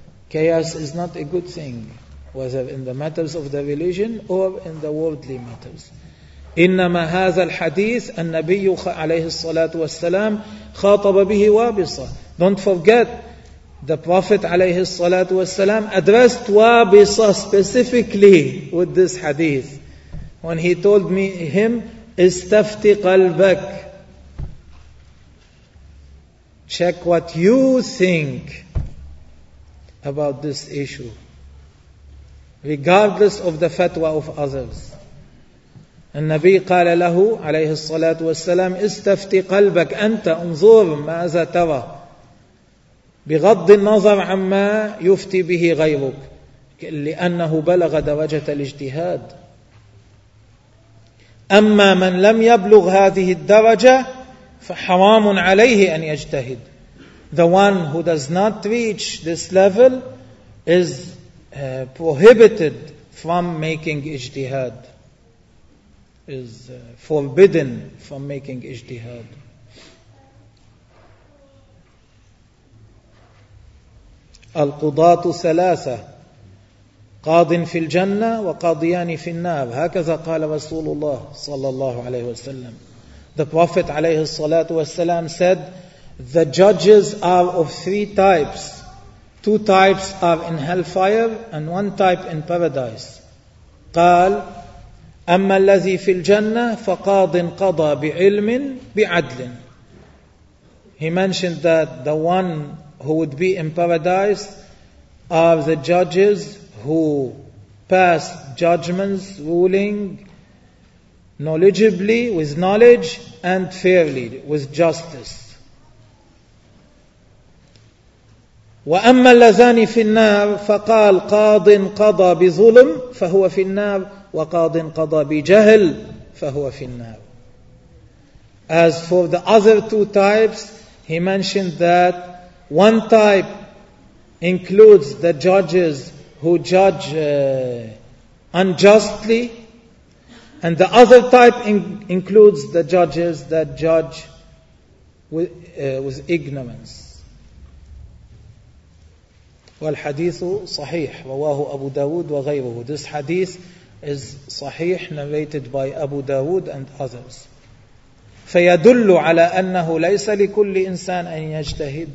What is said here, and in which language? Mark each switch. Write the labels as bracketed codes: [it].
[en] Chaos is not a good thing, whether in the matters of the religion or in the worldly matters. [ar] إنما هذا الحديث النبي عليه الصلاة والسلام خاطب به وابصة. [en] Don't forget, the Prophet عليه الصلاة والسلام addressed وابصة specifically with this hadith. When he told him, [ar] استفتي قلبك, [en] check what you think about this issue, regardless of the fatwa of others. [ar] النبي قال له عليه الصلاة والسلام استفتي قلبك أنت, انظر ماذا ترى, بغض النظر عما يفتي به غيرك, لأنه بلغ درجة الاجتهاد. أما من لم يبلغ هذه الدرجة فحرام عليه أن يجتهد. [en] The one who does not reach this level is prohibited from making ijtihad. Is forbidden from making ijtihad. [ar] القضاة ثلاثة, قاض في الجنة وقاضيان في النار, هكذا قال رسول الله صلى الله عليه وسلم. [en] The Prophet عليه الصلاة والسلام said, the judges are of three types. Two types are in hellfire and one type in paradise. [ar] قال أما الذي في الجنة فقاض قضى بعلم بعدل. [en] He mentioned that the one who would be in paradise are the judges who pass judgments, ruling knowledgeably, with knowledge and fairly, with justice. [ar] وأما اللذان في النار فقال قاض قضى بظلم فهو في النار وقاض قضى بجهل فهو في النار. [en] As for the other two types, he mentioned that one type includes the judges who judge unjustly, and the other type includes the judges that judge with ignorance. [ar] والحديث صحيح رواه أبو داود وغيره. [en] This hadith is صحيح narrated by Abu Dawood and others. [ar] فيدل على أنه ليس لكل إنسان أن يجتهد.